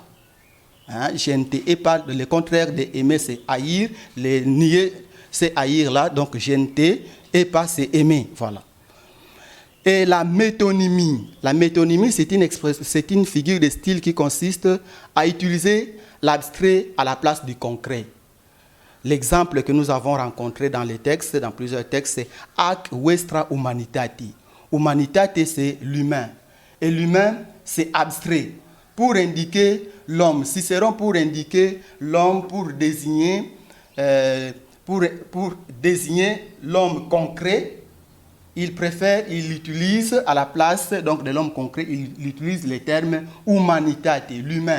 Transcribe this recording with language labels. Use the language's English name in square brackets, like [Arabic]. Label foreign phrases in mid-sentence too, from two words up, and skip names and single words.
[French] Je ne t'hais pas, le contraire de aimer, c'est haïr, le nier, c'est haïr là, donc je ne t'hais pas, c'est aimer, voilà. Et la métonymie, c'est une figure de style qui consiste à utiliser l'abstrait à la place du concret. L'exemple que nous avons rencontré dans les textes, dans plusieurs textes, c'est [Latin] ac vestra humanitati. [French] Humanitate, c'est l'humain. Et l'humain, c'est abstrait. Pour indiquer l'homme, Cicéron pour indiquer l'homme, pour désigner l'homme concret, il utilise à la place donc, de l'homme concret, il utilise le terme humanitate, l'humain.